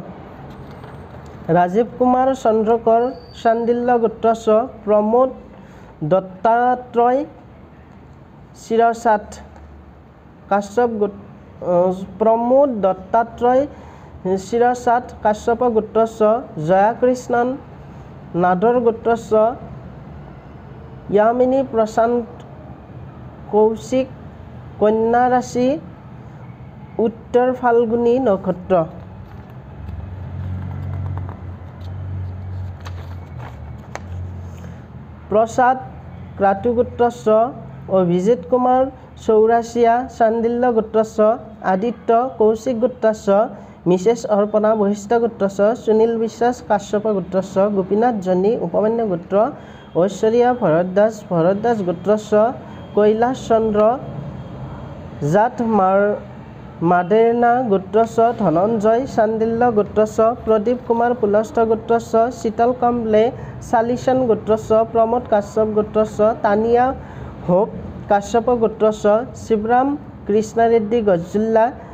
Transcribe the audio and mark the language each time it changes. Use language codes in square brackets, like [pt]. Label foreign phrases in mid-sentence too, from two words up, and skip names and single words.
[sa] ৰাজীৱ কুমাৰ চন্দ্ৰকৰ চান্দিল্য গোত্ৰস্য প্ৰমোদ দত্তাত্ৰয় শিৰসাট কাশ্যপ প্ৰমোদ দত্তাত্ৰয় শিৰসাট কাশ্যপ গোত্ৰস্য জয়াকৃষ্ণন নাদৰ গোত্ৰস্য यामिनी प्रशांत कौशिक कन्या राशि उत्तर फाल्गुनी नक्षत्र प्रसाद क्रातु गोत्रस्य अभिजित कुमार चौरासिया चांदिल्य गोत्रस्य आदित्य कौशिक गोत्रस्य मिसेस अर्पणा वशिष्ठ गोत्रस्य सुनील विश्वास काश्यप गोत्रस्य गोपीनाथ जनी उपमान्य गोत्र ঐশ্বৰীয়া ভৰদ্বাজ গোত্ৰস্য কৈলাশ চন্দ্ৰ জাত মাদেৰনা গোত্ৰস্য ধনঞ্জয় চান্দিল্য গোত্ৰস্য প্ৰদীপ কুমাৰ পুলস্থ গোত্ৰস্য শীতল কম্বলে চালিচন গোত্ৰস্য প্ৰমোদ কাশ্যপ গোত্ৰস্য তানিয়া হোপ কাশ্যপ গোত্ৰস্য শিৱৰাম কৃষ্ণাৰেড্ডি গজ্জুল্লা